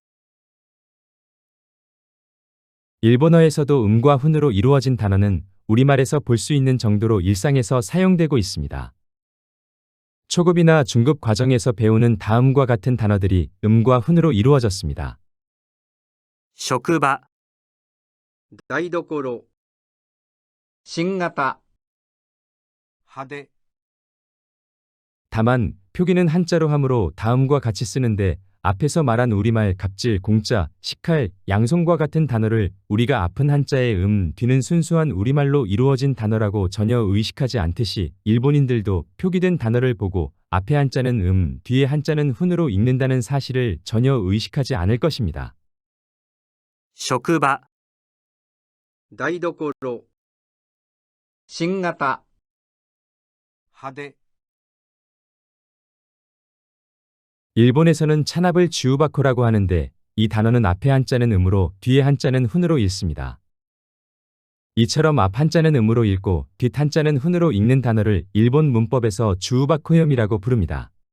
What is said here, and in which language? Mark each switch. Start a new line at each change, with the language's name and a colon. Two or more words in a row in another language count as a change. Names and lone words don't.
Korean: 일본어에서도 음과 훈으로 이루어진 단어는 우리말에서 볼 수 있는 정도로 일상에서 사용되고 있습니다. 초급이나 중급 과정에서 배우는 다음과 같은 단어들이 음과 훈으로 이루어졌습니다.
Japanese: 職場、台所、新型、派手、
Korean: 다만 표기는 한자로 하므로 다음과 같이 쓰는데 앞에서 말한 우리말 갑질, 공짜, 식칼, 양손과 같은 단어를 우리가 앞은 한자의 뒤는 순수한 우리말로 이루어진 단어라고 전혀 의식하지 않듯이 일본인들도 표기된 단어를 보고 앞에 한자는 뒤에 한자는 훈으로 읽는다는 사실을 전혀 의식하지 않을 것입니다.
Japanese: 職場、台所、新型、派手、
Korean: 일본에서는 찬압을 주우바코라고 하는데 이 단어는 앞에 한자는 음으로 뒤에 한자는 훈으로 읽습니다. 이처럼 앞 한자는 음으로 읽고 뒷 한자는 훈으로 읽는 단어를 일본 문법에서 주우바코염이라고 부릅니다.